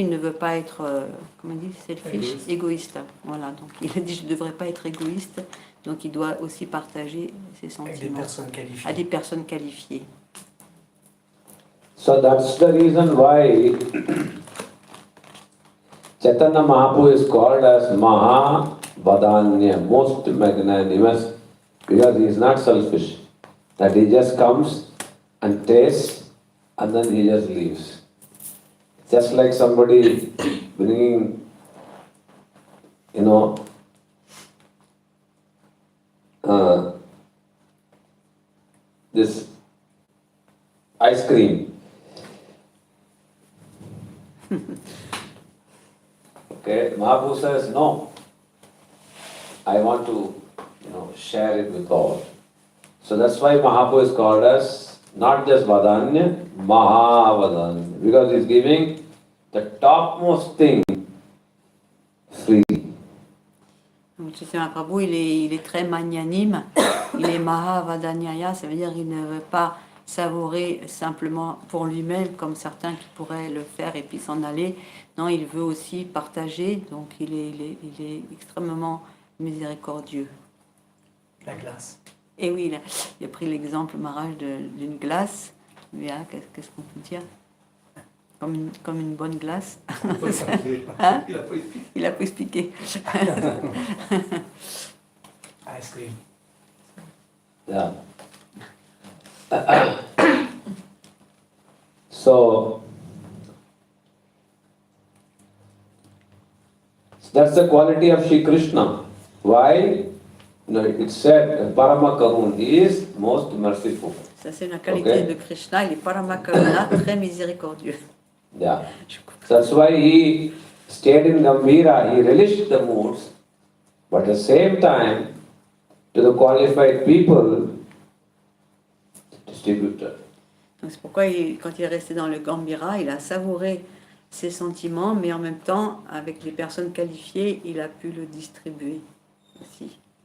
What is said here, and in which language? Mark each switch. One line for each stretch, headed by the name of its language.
French: Il ne veut pas être, comment on dit,
English: selfish,
French: égoïste. Voilà, donc il a dit je ne devrais pas être égoïste, donc il doit aussi partager ses sentiments à des personnes qualifiées.
English: So that's the reason why Chaitanya Mahaprabhu is called as Mahavadanya, most magnanimous, because he is not selfish. That he just comes and tastes and then he just leaves. Just like somebody bringing, this ice cream. Okay, Mahaprabhu says, no, I want to, share it with all. So that's why Mahaprabhu is called as not just Vadanya, Mahavadanya, because he's giving the topmost thing freely.
French: Chaitanya Mahaprabhu, il est très magnanime, il est Mahavadanyaya, ça veut dire qu'il ne veut pas savourer simplement pour lui-même comme certains qui pourraient le faire et puis s'en aller. Non, il veut aussi partager, donc il est extrêmement miséricordieux. La glace. Et oui, il a pris l'exemple, Maharaj, d'une glace. Bien, qu'est-ce qu'on peut dire, comme une bonne glace. Hein? Il a pas expliqué.
English: Ice cream. Yeah. So that's the quality of Shri Krishna. Why? It said Parama Karun, he is most merciful.
French: Ça c'est la qualité de Krishna, il est Parama Karuna, très miséricordieux.
English: Yeah. That's why he stayed in Gambhira, he relished the moods, but at the same time, to the qualified people, distributed.
French: Donc c'est pourquoi quand il est resté dans le Gambhira, il a savouré ses sentiments, mais en même temps, avec les personnes qualifiées, il a pu le distribuer aussi.